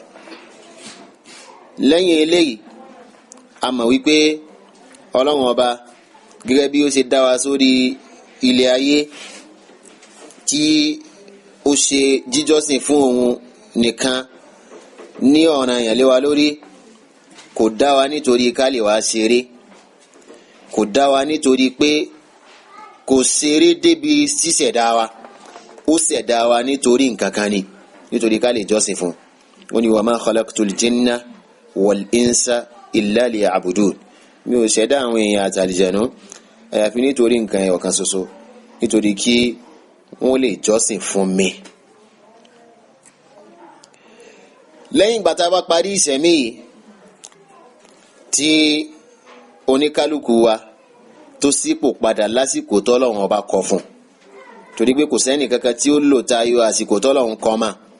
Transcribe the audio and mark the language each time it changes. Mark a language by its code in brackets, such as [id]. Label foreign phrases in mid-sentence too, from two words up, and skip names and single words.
[yo] Lẹ́yìn eléyìí a mọ̀ wípé Ọlọ́run ọba gẹ́gẹ́ bí ó ṣe dá wa sórí ilé ayé tí ó ṣe jíjọ́sìn fún òun nìkan ní ọ̀ranyàn lé wa lórí, kò dá wa nítorí ká lè wá ṣeré, kò dá wa nítorí pé kò ṣeré débi ṣíṣẹ̀dá wa ó ṣẹ̀dá wa nítorí nǹkan kan ni nítorí ká lè jọ́sìn fún ó ní wa [ar] ما خلقت الجن والإنس إلا ليعبدون [yo] mi ò ṣẹ̀dá àwọn èèyàn àti àlìjẹ̀nú àyàfi nítorí nǹkan ẹyọ kan ṣoṣo nítorí kí wọ́n lè jọ́sìn fún mi. lẹ́yìn ìgbà tá a bá parí ìṣẹ̀mí yìí tí oníkálukú wa tó sípò padà lásìkò tọ́lọ́run ọba kọ fún torí pé kò sẹ́ni kankan tí ó lò tayọ àsìkò tọ́lọ́run kọ mà